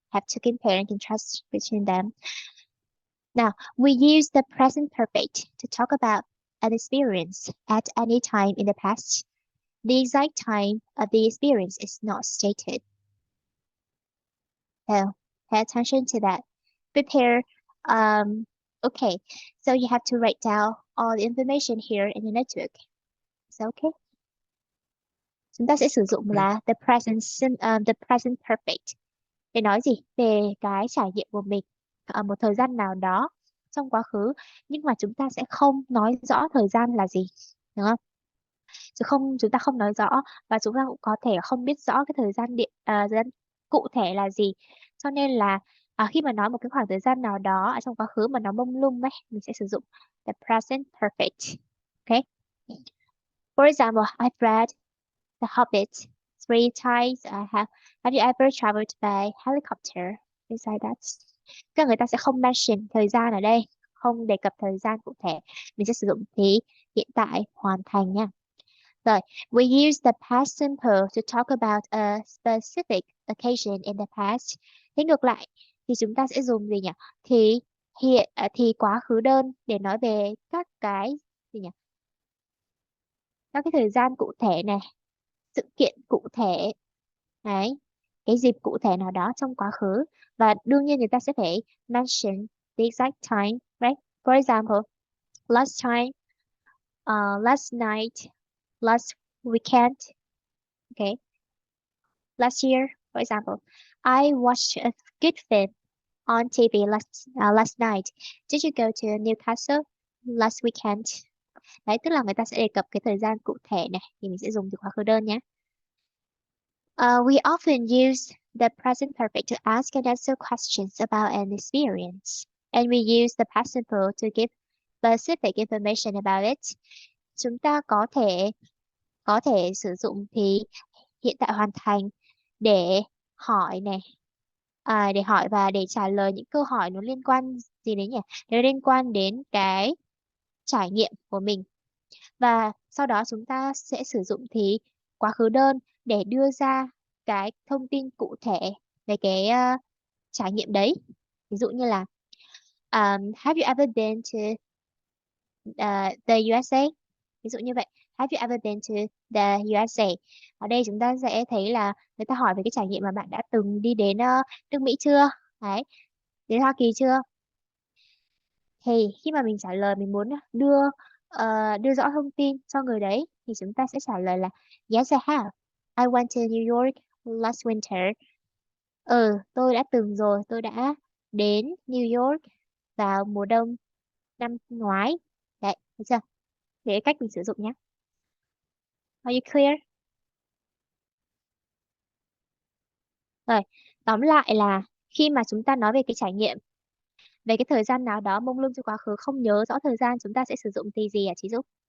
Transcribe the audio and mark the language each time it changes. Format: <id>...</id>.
<en>Have to compare and contrast between them. Now, we use the present perfect to talk about an experience at any time in the past. The exact time of the experience is not stated. So, pay attention to that. Prepare. Okay, so you have to write down all the information here in the notebook. Is that okay?</en> <vi>Chúng ta sẽ sử dụng là the present perfect để nói gì về cái trải nghiệm của mình ở một thời gian nào đó trong quá khứ, nhưng mà chúng ta sẽ không nói rõ thời gian là gì, đúng không? Chúng ta không nói rõ, và chúng ta cũng có thể không biết rõ cái thời gian cụ thể là gì. Cho nên là khi mà nói một cái khoảng thời gian nào đó ở trong quá khứ mà nó mông lung ấy, mình sẽ sử dụng the present perfect. Okay.</vi> <en>For example, I've read The Hobbit 3 times. Have you ever traveled by helicopter? Things like that.</en> <vi>Các người ta sẽ không mention thời gian ở đây, không đề cập thời gian cụ thể. Mình sẽ sử dụng thì hiện tại hoàn thành nha.</vi> <en>Rồi, we use the past simple to talk about a specific occasion in the past.</en> <vi>Thế ngược lại thì chúng ta sẽ dùng gì nhỉ? Thì quá khứ đơn để nói về các cái gì nhỉ? Các cái thời gian cụ thể này, sự kiện cụ thể, đấy, cái dịp cụ thể nào đó trong quá khứ, và đương nhiên người ta sẽ phải</vi> <en>mention the exact time, right?</en> <vi>For example, last time, last night, last weekend, okay? Last year, for example, I watched a good film on TV last night? Did you go to Newcastle last weekend? Đấy, tức là người ta sẽ đề cập cái thời gian cụ thể này, thì mình sẽ dùng từ quá khứ đơn nhé.</vi> <en>We often use the present perfect to ask and answer questions about an experience, and we use the past simple to give specific information about it.</en> <vi>Chúng ta có thể sử dụng thì hiện tại hoàn thành để hỏi này, để hỏi và để trả lời những câu hỏi nó liên quan gì đấy nhỉ? Nó liên quan đến cái trải nghiệm của mình. Và sau đó chúng ta sẽ sử dụng thì quá khứ đơn để đưa ra cái thông tin cụ thể về cái trải nghiệm đấy. Ví dụ như là</vi> <en>have you ever been to the USA?</en> <vi>Ví dụ như vậy.</vi> <en>Have you ever been to the USA?</en> <vi>Ở đây chúng ta sẽ thấy là người ta hỏi về cái trải nghiệm mà bạn đã từng đi đến nước Mỹ chưa? Đấy, đến Hoa Kỳ chưa? Thì khi mà mình trả lời mình muốn đưa rõ thông tin cho người đấy thì chúng ta sẽ trả lời là</vi> <en>Yes, I have. I went to New York last winter.</en> <vi>Tôi đã từng rồi, tôi đã đến New York vào mùa đông năm ngoái. Đấy, thấy chưa? Để cách mình sử dụng nhé.</vi> <en>Are you clear?</en> <vi>Rồi, tóm lại là khi mà chúng ta nói về cái trải nghiệm, về cái thời gian nào đó mông lung trong quá khứ không nhớ rõ thời gian, chúng ta sẽ sử dụng từ gì ạ chị Dũng?</vi>